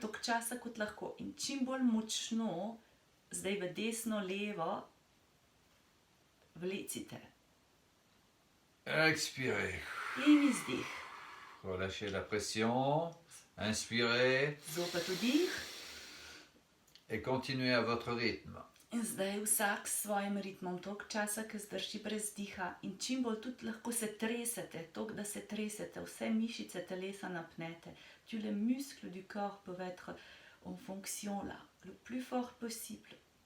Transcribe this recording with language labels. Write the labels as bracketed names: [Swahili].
[Slovenian] toliko časa kot lahko. In čim bolj močno, zdaj v desno, levo, vlecite. [French] Expirez. [Slovenian] In izdih. [French] Relâchez la pression. Inspirez [Slovenian] Zopet vdih. [French] et continuez à votre rythme. [Slovenian] In zdaj vsak s svojim ritmom, toliko časa, ki zdrži brez diha. In čim bolj tudi lahko se tresete, toliko, da se tresete, vse mišice telesa napnete. [French] Tous les muscles du corps peuvent être en fonction là, le plus fort possible.